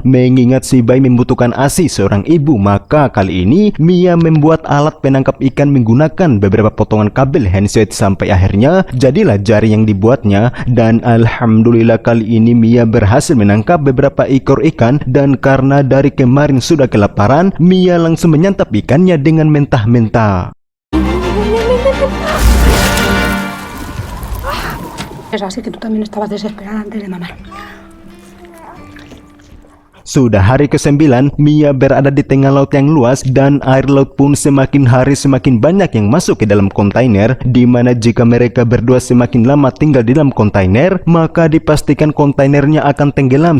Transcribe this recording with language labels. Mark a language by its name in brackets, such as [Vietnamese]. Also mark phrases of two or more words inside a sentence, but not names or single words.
[Indonesian] Mengingat si bayi membutuhkan asi seorang ibu, maka kali ini Mia membuat alat penangkap ikan menggunakan beberapa potongan kabel handset sampai akhirnya jadilah jari yang dibuatnya. Dan alhamdulillah kali ini Mia berhasil menangkap beberapa ekor ikan, dan karena dari kemarin sudah kelaparan, Mia langsung menyantap ikannya dengan mentah-mentah. [Spanish] Es así que tú también estabas desesperada antes de mamar. [Indonesian] Sudah hari ke-9, Mia berada di tengah laut yang luas dan air laut pun semakin hari semakin banyak yang masuk ke dalam kontainer, dimana jika mereka berdua semakin lama tinggal di dalam kontainer, maka dipastikan kontainernya akan tenggelam.